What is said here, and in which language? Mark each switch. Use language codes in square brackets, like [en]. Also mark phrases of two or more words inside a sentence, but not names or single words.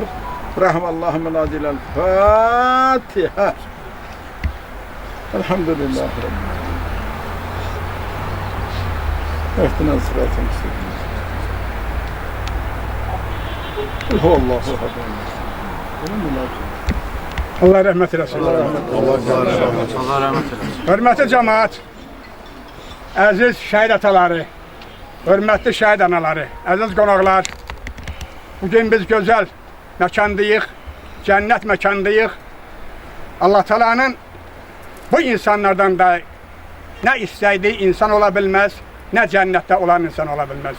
[ar] رحم الله من عادل. الفاتحة. الحمد لله رب العالمين. اهدنا الصراط المستقيم. قل هو الله احد الله [az] Allah rəhmət eləsin. Allah rəhmət eləsin. Hörmətli cəmaət, əziz şəhid ataları, hörmətli şəhid anaları, əziz qonaqlar, bugün biz gözəl məkandayıq, cənnət məkandayıq. Allah Taala'nın bu insanlardan da nə istəydiyi insan ola bilməz, nə cənnətdə olan insan ola bilməz.